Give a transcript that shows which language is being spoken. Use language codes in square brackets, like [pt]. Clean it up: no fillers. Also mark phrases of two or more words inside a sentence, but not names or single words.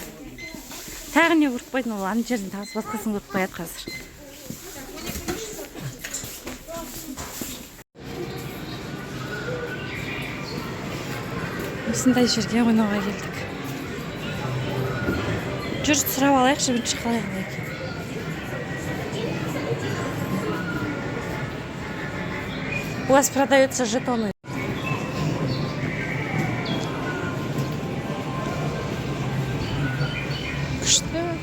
[kk] Тағы не көріп қойдың, ол ана жерден тағы басқасын көріп қояды қазір. Осындай жерге ойнауға келдік. Жүр сұрап алайықшы, бірінші қалай екен. [ru] У вас продаются жетоны. [kk] Күшті.